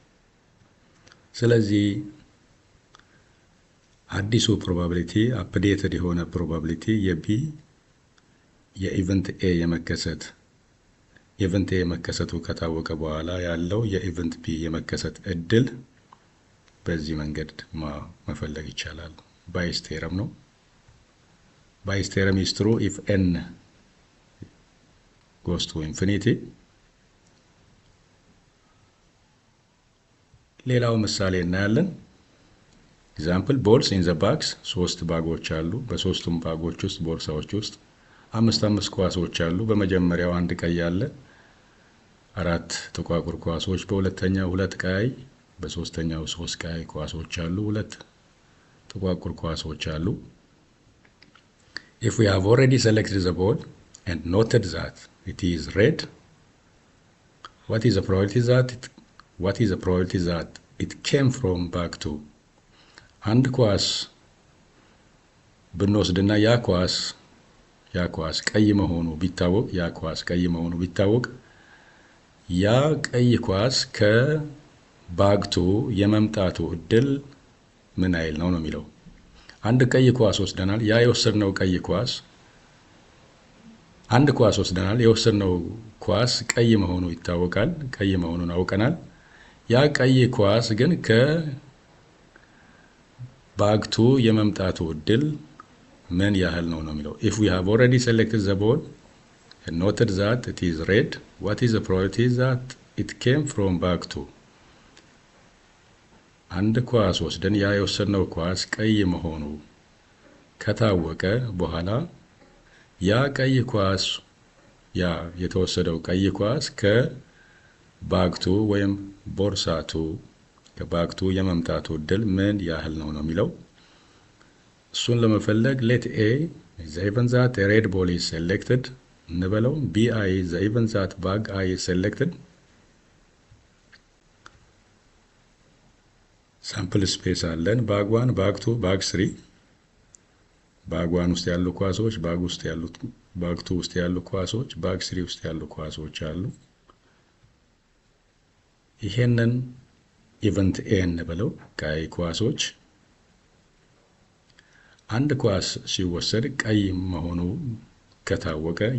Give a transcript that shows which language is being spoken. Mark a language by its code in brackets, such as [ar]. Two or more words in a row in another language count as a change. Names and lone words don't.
[am] ስለዚህ አዲሱ ፕሮባቢሊቲ አፕዴትድ የሆነ ፕሮባቢሊቲ የቢ የኢቨንት ኤ የመከሰቱ ከታወቀ በኋላ ያለው የኢቨንት ቢ የመከሰት እድል በዚህ መንገድ መፈለግ ይቻላል። ባይስ ቴረም ነው። [en] Bayes theorem is true if n goes to infinity. [am] ሌላው ምሳሌ እናያለን። [en] example balls in the bags፣ [am] 3 ባጎች አሉ። በሶስቱም ባጎች ውስጥ ቦርሳዎች ውስጥ 5 ኳሶች አሉ። በመጀመሪያው 1 ቀይ አለ፣ 4 ጥቋቁር ኳሶች፣ በሁለተኛው 2 ቀይ፣ በሶስተኛው 3 ቀይ ኳሶች አሉ፣ 2 ጥቋቁር ኳሶች አሉ። [en] If we have already selected the ball and noted that it is red, what is the probability that it came from bag 2? [am] አንድ ኳስ ብንወስድና ያ ኳስ ቀይ መሆኑ ቢታወቅ ያ ቀይ ኳስ ከባግቱ የመምጣቱ እድል ምን ያህል ነው የሚለው። አንድ ቀይ ኳስ ወስደናል። ያ የወሰድነው ቀይ ኳስ አንድ ኳስ ወስደናል። የወሰድነው ኳስ ቀይ መሆኑ ይታወቃል። ቀይ መሆኑን አውቀናል። ያ ቀይ ኳስ ግን ከባግቱ የመምጣቱ እድል ምን ያህል ነው የሚለው። [en] if we have already selected the ball and noted that it is red, what is the probability that it came from bag 2? [am] አንድ ኳስ ወስደን ያ የወሰድነው ኳስ ቀይ መሆኑ ከታወቀ በኋላ ያ ቀይ ኳስ የተወሰደው ቀይ ኳስ ከባግቱ ወይም ቦርሳቱ ከባግቱ የመምጣቱ እድል ምን ያህል ነው የሚለው። እሱን ለመፈለግ [en] let A is the event that a red ball is selected [am] እንበለው። [en] BI is the event that bag I is selected. sample space [am] አለን። ባግ 1 ባግ 2 ባግ 3 ባግ 1 ውስጥ ያሉ ኳሶች፣ ባግ 2 ውስጥ ያሉ ኳሶች፣ ባግ 3 ውስጥ ያሉ ኳሶች አሉ። ይሄንን [en] event A [am] እንበለው። ቀይ ኳሶች አንድ ኳስ ሲወሰድ ቀይ መሆኑ ከታወቀ